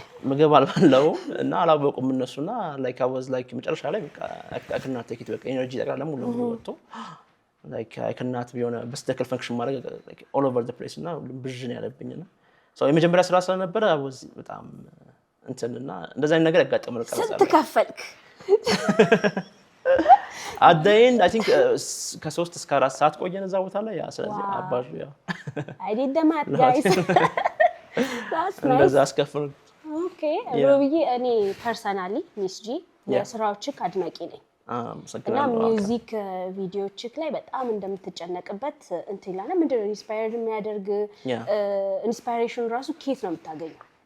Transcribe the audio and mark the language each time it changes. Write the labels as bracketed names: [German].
[Amharic] ምግብ አልበላሁም እና አላወቁም እነሱና ላይክ [English] I was like [Amharic] መጨረሻ ላይ በቃ [English] I could not take it [Amharic] በቃ ኤነርጂ ጠቅላላ ሙሉ ወጥቶ [English] like I cannot be on a [Amharic] በስተክል ፈንክሽን ማድረግ [English] like all over the place [Amharic] እና ብዥን ያለብኝና so የመጀመሪያ ስራ ስለነበረ I was በጣም እንትና እንደዛ አይነት ነገር ያጋጠመው ቀረጻ ስንት ከፈልክ? [English] at the end I think [Amharic] ከ3 እስከ 4 ሰዓት ቆየን እዛ ቦታ ላይ ያ ስለዚህ አባዙ ያ [English] I did the math guys that's nice [Amharic] እንደዛ አስከፍል okay ሮብዬ እኔ ፐርሰናሊ ሚስ ጂ የስራዎችህ አድናቂ ነኝ እና ሚውዚክ ቪዲዮዎችህ ላይ በጣም እንደምትጨነቅበት እንትን ይላል ምንድነው ኢንስፓየርድ የሚያደርግ ኢንስፓይሬሽን ራሱ ኬት ነው የምታገኘው?